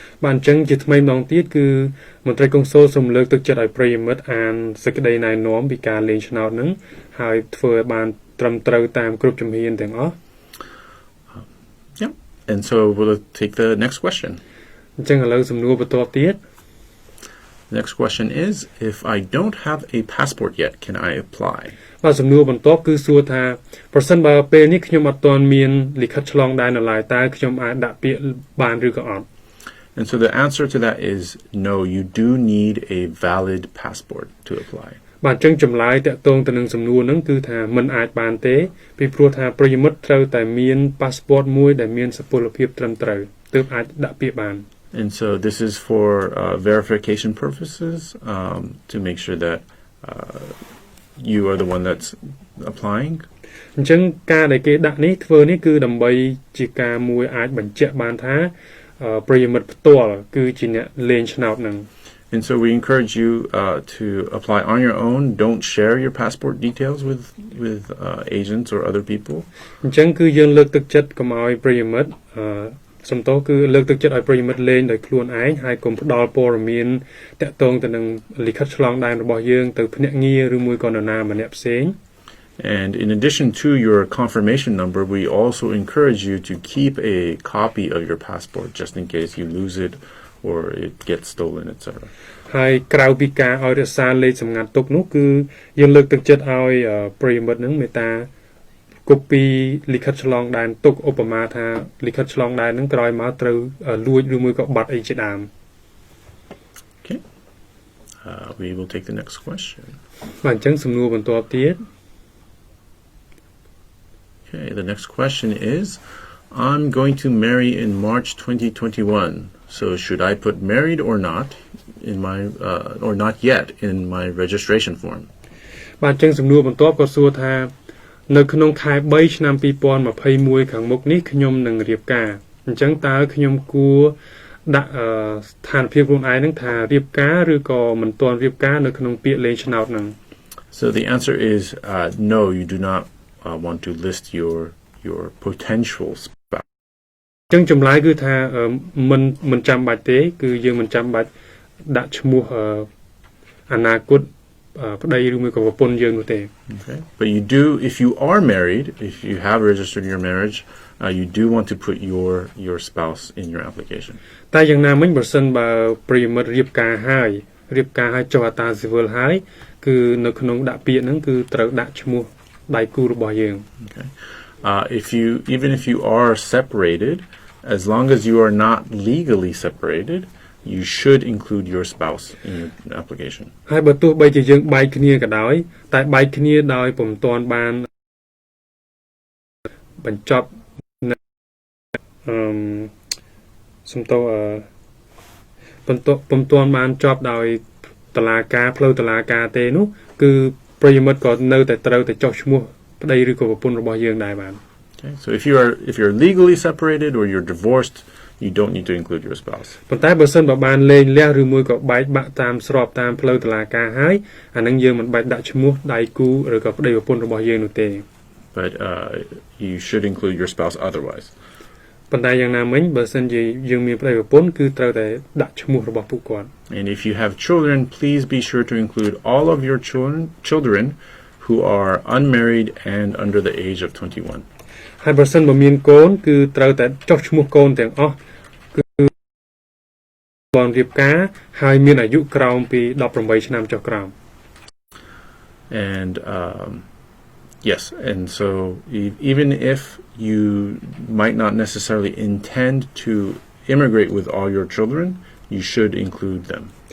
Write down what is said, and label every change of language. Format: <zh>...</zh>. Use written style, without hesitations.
<km>បាទអញ្ចឹងជាថ្មីម្ដងទៀតគឺមន្ត្រីកុងស៊ុលសូមលើកទឹកចិត្តឲ្យប្រិយមិត្តអានសេចក្តីណែនាំពីការលេងឆ្នោតហ្នឹង ហើយធ្វើឲ្យបានត្រឹមត្រូវតាមគ្រប់ជំហានទាំងអស់</km> <en>Yep. And so we'll take the next question.</en> <km>អញ្ចឹងឥឡូវសំណួរបន្ទាប់ទៀត</km> <en>The next question is, if I don't have a passport yet, can I apply?</en> <km>បាទសំណួរបន្ទាប់គឺសួរថាប្រសិនបើពេលនេះខ្ញុំអត់ទាន់មានលិខិតឆ្លងដែននៅឡើយតើខ្ញុំអាចដាក់ពាក្យបានឬក៏អត់</km> <en>And so the answer to that is no, you do need a valid passport to apply.</en> <km>បាទអញ្ចឹងចម្លើយតាក់ទងទៅនឹងសំណួរហ្នឹងគឺថាมันអាចបានទេពីព្រោះថាប្រិយមិត្តត្រូវតែមាន passport មួយដែលមានសុពលភាពត្រឹមត្រូវទើបអាចដាក់ពាក្យបាន</km> <en>And so this is for verification purposes to make sure that you are the one that's applying.</en> <km>អញ្ចឹងការដែលគេដាក់នេះធ្វើនេះគឺដើម្បីជាការមួយអាចបញ្ជាក់បានថាប្រិយមិត្តផ្ទាល់គឺជាអ្នកលេងឆ្នោតហ្នឹង</km> <en>And so we encourage you to apply on your own. Don't share your passport details with agents or other people.</en> <km>អញ្ចឹងគឺយើងលើកទឹកចិត្តកុំឲ្យប្រិយមិត្តសំទោសគឺលើកទឹកចិត្តឲ្យប្រិយមិត្តលេងដោយខ្លួនឯងហើយកុំផ្ដល់ព័ត៌មានតាក់ទងទៅនឹងលិខិតឆ្លងដែនរបស់យើងទៅភ្នាក់ងារឬមួយក៏នរណាម្នាក់ផ្សេង</km> <en>And in addition to your confirmation number, we also encourage you to keep a copy of your passport just in case you lose it or it gets stolen, etc.</en> <km>ហើយក្រៅពីការឲ្យរក្សាលេខសម្ងាត់ទុកនោះគឺយើងលើកទឹកចិត្តឲ្យប្រិយមិត្តនឹងមេត្តាកូពីលិខិតឆ្លងដែនទុកឧបមាថាលិខិតឆ្លងដែននឹងក្រោយមកត្រូវលួចឬមួយក៏បាត់អីជាដើម</km> <en>Okay. We will take the next question.</en> <km>បាទអញ្ចឹងសំណួរបន្ទាប់ទៀត</km> <en>Okay, the next question is, I'm going to marry in March 2021. So should I put married or not in my or not yet in my registration form?</en> <km>បាទអញ្ចឹងសំណួរបន្ទាប់ក៏សួរថានៅក្នុងខែ3ឆ្នាំ2021ខាងមុខនេះខ្ញុំនឹងរៀបការអញ្ចឹងតើខ្ញុំគួរដាក់ស្ថានភាពខ្លួនឯងនឹងថារៀបការឬក៏មិនទាន់រៀបការនៅក្នុងពាក្យលេងឆ្នោតហ្នឹង</km> <en>So the answer is no, you do not want to list your potential spouse.</en> <km>អញ្ចឹងចម្លើយគឺថាមិនចាំបាច់ទេគឺយើងមិនចាំបាច់ដាក់ឈ្មោះអនាគតប្តីឬមួយក៏ប្រពន្ធយើងនោះទេ</km> <en>Okay. But you do, if you are married, if you have registered your marriage, you do want to put your spouse in your application.</en> <km>តែយ៉ាងណាមិញបើសិនបើប្រិយមិត្តរៀបការហើយចុះអត្តាស៊ីវិលហើយគឺនៅក្នុងដាក់ពាក្យហ្នឹងគឺត្រូវដាក់ឈ្មោះដៃគូរបស់យើង</km> <en>Okay. Even if you are separated, as long as you are not legally separated, you should include your spouse in your application.</en> <km>ហើយបើទោះបីជាយើងបែកគ្នាក៏ដោយតែបែកគ្នាដោយពុំទាន់បានបញ្ចប់សំទោពុំទាន់បានចប់ដោយតុលាការផ្លូវតុលាការទេនោះគឺប្រិយមិត្តក៏នៅតែត្រូវតែចុះឈ្មោះប្តីឬក៏ប្រពន្ធរបស់យើងដែរបាន</km> <en>Okay. So if you're legally separated or you're divorced, you don't need to include your spouse.</en> <km>ប៉ុន្តែបើសិនបើបានលែងលះឬមួយក៏បែកបាក់តាមស្របតាមផ្លូវតុលាការហើយអានឹងយើងមិនបាច់ដាក់ឈ្មោះដៃគូឬក៏ប្តីប្រពន្ធរបស់យើងនោះទេ</km> <en>But you should include your spouse otherwise.</en> <km>ប៉ុន្តែយ៉ាងណាមិញបើសិនជាយើងមានប្តីប្រពន្ធគឺត្រូវតែដាក់ឈ្មោះរបស់ពួកគាត់</km> <en>And if you have children, please be sure to include all of your children who are unmarried and under the age of 21.</en> <km>ហើយបើសិនបើមានកូនគឺត្រូវតែចុះឈ្មោះកូនទាំងអស់គឺបានរៀបការហើយមានអាយុក្រោមពី18ឆ្នាំចុះក្រោម</km> <en>And yes, and so even if you might not necessarily intend to immigrate with all your children, you should include them.</en>